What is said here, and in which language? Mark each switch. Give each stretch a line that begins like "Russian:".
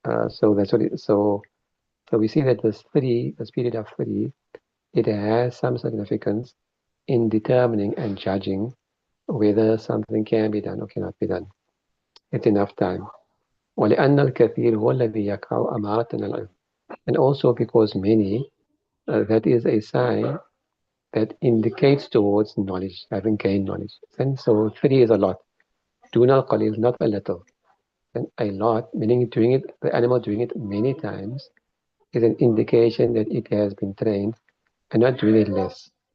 English: So that's what so we see that this period of 3, it has some significance in determining and judging whether something can be done or cannot be done. It's enough time.
Arabic: ولأن الكثير هو الذي يقع أمارة العلم.
English: And also because many, that is a sign that indicates towards knowledge, having gained knowledge. And so 3 is a lot. Duna qalil, not a little. And a lot, meaning the animal doing it many times, is an indication that it has been trained and not doing it less.